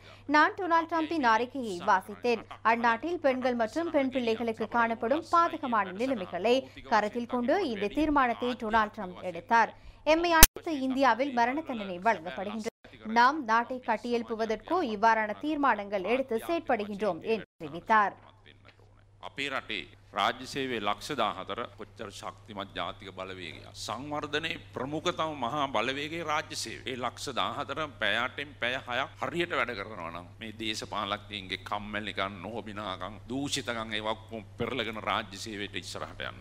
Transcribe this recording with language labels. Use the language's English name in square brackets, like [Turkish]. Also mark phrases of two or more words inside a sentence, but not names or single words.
[Tamil] நான் டொனால்ட் ட்ரம்பின் அறிக்கையை வாசித்தேன். அந்நாட்டில் பெண்கள் மற்றும் பெண் பிள்ளைகளுக்கு காணப்படும் பாதகமான நிலைமைகளை கருத்தில் கொண்டு இந்த தீர்மானத்தை டொனால்ட் ட்ரம்ப் எடுத்தார். எம்மை அடுத்து இந்தியாவில் மரண தண்டனை வழங்கப்படுகின்றது. நாம் நாட்டை கட்டியெழுப்புவதற்கோ இவ்வாறான தீர்மானங்கள் எடுத்து செயற்படுகின்றோம் என்று தெரிவித்தார். [Sinhala] රාජ්‍ය සේවයේ ලක්ෂ 14 කොච්චර ශක්තිමත් ජාතික බලවේගයක් සංවර්ධනයේ ප්‍රමුඛතම මහා බලවේගයේ රාජ්‍ය සේවය. ඒ ලක්ෂ 14 පැයටෙන් පැය 6ක් හරියට වැඩ කරනවා නම් මේ දේශපාලකයන්ගේ කම්මැලිකම් නොහොබිනාකම් දූෂිතකම් ඒවා පෙරලගෙන රාජ්‍ය සේවයට ඉස්සරහට යන්න.